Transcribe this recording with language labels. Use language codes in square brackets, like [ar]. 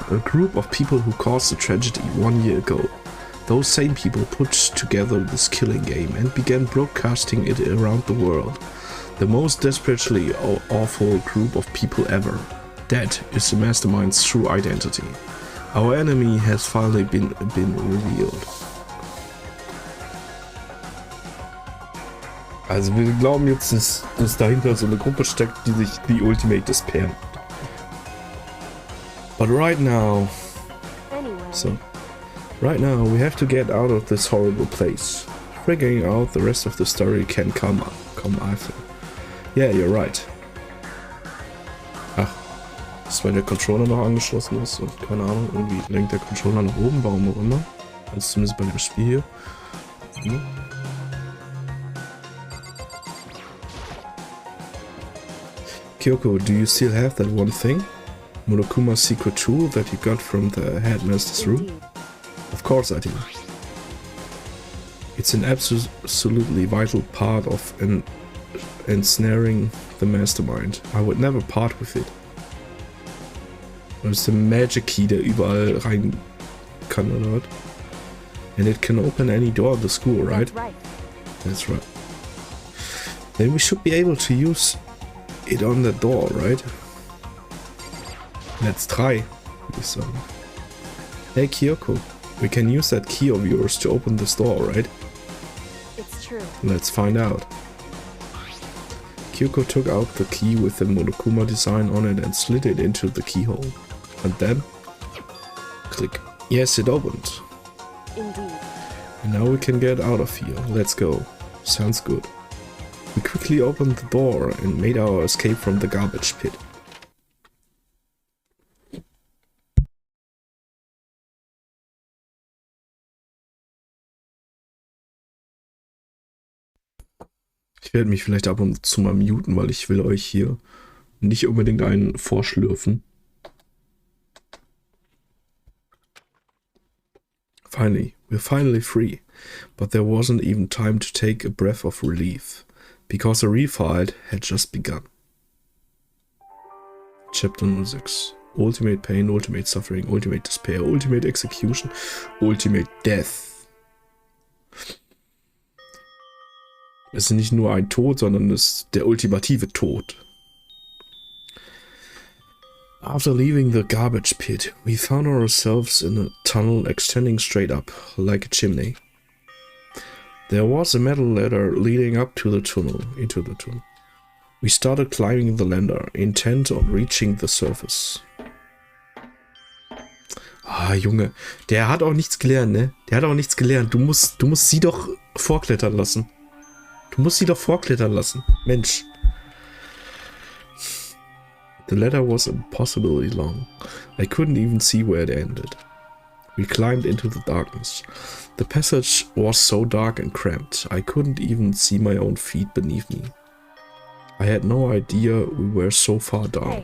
[en] A group of people who caused a tragedy 1 year ago. Those same people put together this killing game and began broadcasting it around the world. The most desperately awful group of people ever. That is the mastermind's true identity. Our enemy has finally been revealed. [de] Also wir glauben jetzt, dass dahinter so eine Gruppe steckt, die sich die Ultimate Despair nennt. [en] But right now, we have to get out of this horrible place. Figuring out the rest of the story can come after. Yeah, you're right. [de] Ach, das ist, weil der Controller noch angeschlossen ist und keine Ahnung, irgendwie lenkt der Controller nach oben, warum auch immer. Also zumindest bei dem Spiel hier. [en] Kyoko, do you still have that one thing? Monokuma's secret tool that you got from the headmaster's room? Of course I do. It's an absolutely vital part of ensnaring the mastermind. I would never part with it. [de] Das ist der Magic Key, der überall rein kann, oder was? [en] And it can open any door of the school, right? That's right. That's right. Then we should be able to use it on the door, right? Let's try, [de] würde ich sagen. [en] Hey Kyoko, we can use that key of yours to open this door, right? It's true. Let's find out. Kyoko took out the key with the Monokuma design on it and slid it into the keyhole. And then, click. Yes, it opened. Indeed. And now we can get out of here. Let's go. Sounds good. We quickly opened the door and made our escape from the garbage pit. [de] Ich werde mich vielleicht ab und zu mal muten, weil ich will euch hier nicht unbedingt einen vorschlürfen. [en] Finally, we're finally free, but there wasn't even time to take a breath of relief, because the refight had just begun. Chapter 06. Ultimate pain, ultimate suffering, ultimate despair, ultimate execution, ultimate death. [de] Es ist nicht nur ein Tod, sondern es ist der ultimative Tod. [en] After leaving the garbage pit, we found ourselves in a tunnel extending straight up, like a chimney. There was a metal ladder leading up to the tunnel, into the tunnel. We started climbing the ladder, intent on reaching the surface. [de] Ah, Junge, der hat auch nichts gelernt, ne? Der hat auch nichts gelernt. Du musst sie doch vorklettern lassen. Du musst sie doch vorklettern lassen. Mensch. [en] The ladder was impossibly long. I couldn't even see where it ended. We climbed into the darkness. The passage was so dark and cramped, I couldn't even see my own feet beneath me. I had no idea we were so far down.